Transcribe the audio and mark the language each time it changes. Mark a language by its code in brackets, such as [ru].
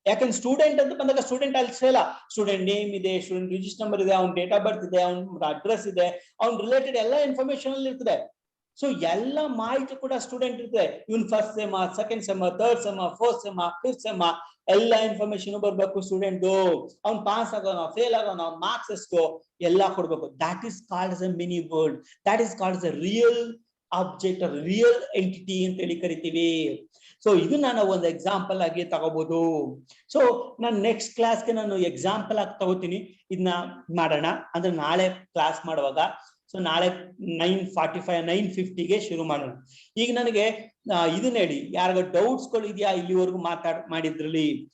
[kn] ಯಾಕಂದ್ರೆ ಸ್ಟೂಡೆಂಟ್ ಅಂತ ಬಂದಾಗ ಸ್ಟೂಡೆಂಟ್ ಅಲ್ಲಿ ಇಲ್ಲ, ಸ್ಟೂಡೆಂಟ್ ನೇಮ್ ಇದೆ, ಸ್ಟೂಡೆಂಟ್ ರಿಜಿಸ್ಟರ್ ನಂಬರ್ ಇದೆ, ಅವ್ನ ಡೇಟ್ ಆಫ್ ಬರ್ತ್ ಇದೆ, ಅವ್ನ ಅಡ್ರೆಸ್ ಇದೆ, ಅವ್ನ ರಿಲೇಟೆಡ್ ಎಲ್ಲ ಇನ್ಫಾರ್ಮೇಶನ್ ಅಲ್ಲಿ ಇರ್ತದೆ. ಸೊ ಎಲ್ಲ ಮಾಹಿತಿ ಕೂಡ ಸ್ಟೂಡೆಂಟ್ ಇರ್ತದೆ. ಇವನ್ first sem, second sem, third sem, fourth sem, fifth sem, ಎಲ್ಲ ಇನ್ಫಾರ್ಮೇಶನ್ ಬರ್ಬೇಕು ಸ್ಟೂಡೆಂಟ್. ಅವ್ನ್ ಪಾಸ್ ಆಗೋಣ, ಫೇಲ್ ಆಗೋಣ, ಮಾರ್ಕ್ಸ್ ಎಷ್ಟು ಎಲ್ಲ ಕೊಡ್ಬೇಕು. [en] That is called as a mini world. That is called as a real object or real entity [kn] ಅಂತ ಹೇಳಿ ಕರಿತೀವಿ. ಸೊ ಇದನ್ನ ನಾವು ಒಂದು ಎಕ್ಸಾಂಪಲ್ ಆಗಿ ತಗೋಬಹುದು. ಸೊ ನಾನು ನೆಕ್ಸ್ಟ್ ಕ್ಲಾಸ್ಗೆ ನಾನು ಎಕ್ಸಾಂಪಲ್ ಆಗಿ ತಗೋತೀನಿ. ಇದನ್ನ ಮಾಡೋಣ ಅಂದ್ರೆ ನಾಳೆ ಕ್ಲಾಸ್ ಮಾಡುವಾಗ. ಸೊ ನಾಳೆ 9:45 9:50ಗೆ ಶುರು ಮಾಡೋಣ. ಈಗ ನನಗೆ ಇದನ್ನ ಹೇಳಿ, ಯಾರಿಗ ಡೌಟ್ಸ್ ಗಳು ಇದೆಯಾ ಇಲ್ಲಿವರೆಗೂ ಮಾಡಿದ್ರಲ್ಲಿ?